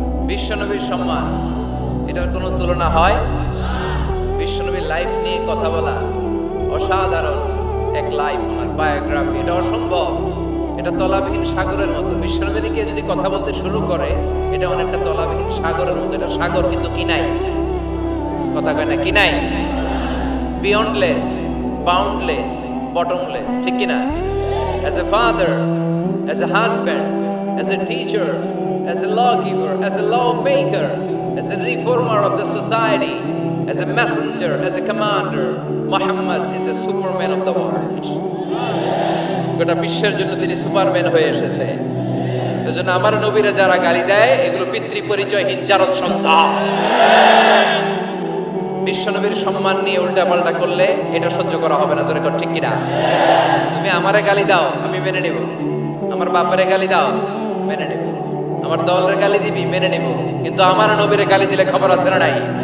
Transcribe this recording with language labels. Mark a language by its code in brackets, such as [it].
[bn] বিশ্বনবীর সম্মান এটার কোনো তুলনা হয়? বিশ্বনবীর লাইফ নিয়ে কথা বলা অসাধারণ এক লাইফ, ওনার বায়োগ্রাফি, এটা অসম্ভব, এটা তলাবিহীন সাগরের মতো। বিশ্বনবী নিয়ে যদি কথা বলতে শুরু করে এটা অনেকটা তলাবিহীন সাগরের মতো। এটা সাগর কিন্তু কি নাই, কথা কয় না, কি নাই, [en] beyondless, boundless, bottomless, [bn] ঠিক কিনা? [en] As a father, as a husband, as a teacher, as a lawgiver, as a lawmaker, as a reformer of the society, as a messenger, as a commander, Muhammad is the superman of the world. [bn] গোটা বিশ্বের জন্য তিনি Superman হয়ে এসেছে। এজন্য আমার নবীরা যারা গালি দেয় এগুলো পিতৃ পরিচয়হীন জারদ সন্তান। বিশ্ব নবীর সম্মান নিয়ে উল্টাপাল্টা করলে এটা সহ্য করা হবে না, জোরে কর ঠিক কিনা? তুমি আমারে গালি দাও আমি মেনে নেব, আমার বাপারে গালি দাও মেনে নেব, আমার দলের গালি দিবি মেনে নেব, কিন্তু আমার নবীর গালি দিলে খবর আছে না নাই?